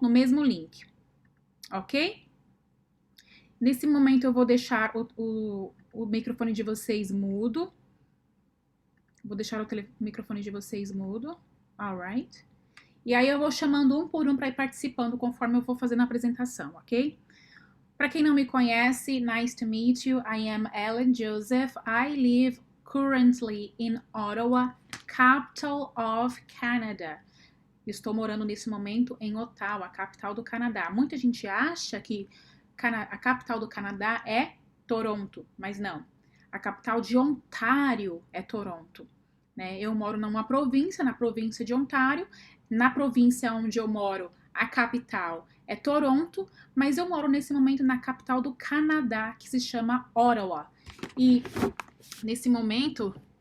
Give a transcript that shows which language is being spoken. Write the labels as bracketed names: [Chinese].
[Portuguese] No mesmo link, ok? Nesse momento eu vou deixar o microfone de vocês mudo. Vou deixar o microfone de vocês mudo. Alright. E aí eu vou chamando um por um para ir participando conforme eu for fazendo a apresentação, ok? Para quem não me conhece, [English] nice to meet you. I am Ellen Joseph. I live currently in Ottawa, capital of Canada. [Portuguese] Estou morando nesse momento em Ottawa, capital do Canadá. Muita gente acha que a capital do Canadá é Toronto, mas não. A capital de Ontário é Toronto. Né? Eu moro numa província, na província de Ontário. Na província onde eu moro, a capital é Toronto, mas eu moro nesse momento na capital do Canadá, que se chama Ottawa. E nesse momento